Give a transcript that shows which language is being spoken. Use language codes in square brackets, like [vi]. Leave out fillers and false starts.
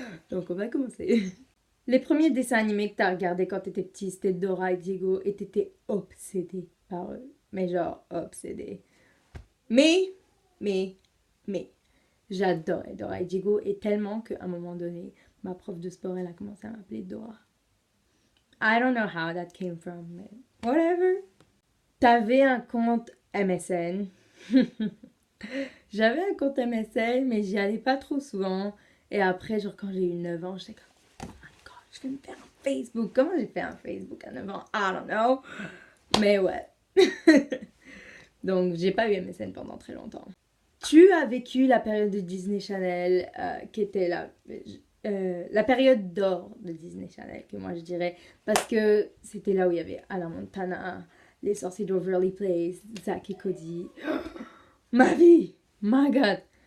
[fr] Donc, on va commencer. Les premiers dessins animés que t'as regardés quand t'étais petit, c'était Dora et Diego, et t'étais obsédé par eux. Mais genre, obsédé. Mais, mais, mais, j'adorais Dora et Diego, et tellement qu'à un moment donné, ma prof de sport, elle a commencé à m'appeler Dora. [en] I don't know how that came from, [fr] mais [en] whatever. [fr] T'avais un compte MSN. J'avais un compte MSN, mais j'y allais pas trop souvent. Et après, genre, quand j'ai eu 9 ans, j'étais comme, [en] oh my god, [fr] je vais me faire un Facebook. Comment j'ai fait un Facebook à 9 ans? [en] I don't know. [fr] Mais ouais. Donc, j'ai pas eu MSN pendant très longtemps. Tu as vécu la période de Disney Channel, qui était la période d'or de Disney Channel, que moi je dirais, parce que c'était là où il y avait Hannah Montana, les sorciers d'Overly Place, Zack et Cody. Ma vie! [en] My god!